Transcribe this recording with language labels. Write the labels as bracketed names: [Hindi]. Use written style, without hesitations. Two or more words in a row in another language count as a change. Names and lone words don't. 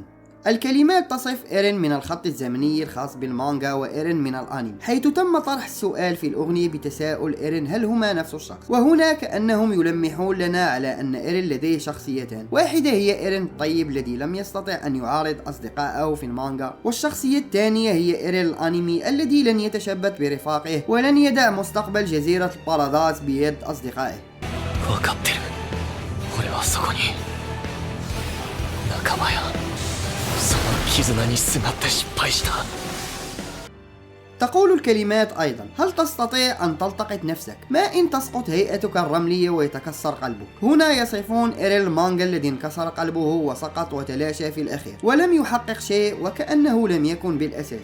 [Arabic] الكلمات تصف إيرين من الخط الزمني الخاص بالمانجا وإيرين من الأنمي، حيث تم طرح السؤال في الأغنية بتساؤل إيرين هل هما نفس الشخص، وهنا كأنهم يلمحون لنا على أن إيرين لديه شخصيتان، واحدة هي إيرين الطيب الذي لم يستطع أن يعارض أصدقائه في المانجا، والشخصية الثانية هي إيرين الأنمي الذي لن يتشبت برفاقه ولن يدع مستقبل جزيرة البارادايس بيد أصدقائه. [Japanese] 分かってる。俺はそこに仲間やその絆にすがって失敗した。 [Arabic] تقول الكلمات أيضا: هل تستطيع أن تلتقط نفسك؟ ما إن تسقط هيئتك الرملية ويتكسر قلبك؟ هنا يصفون إيرين المانجا الذي انكسر قلبه وسقط وتلاشى في الأخير ولم يحقق شيء وكأنه لم يكن بالأساس.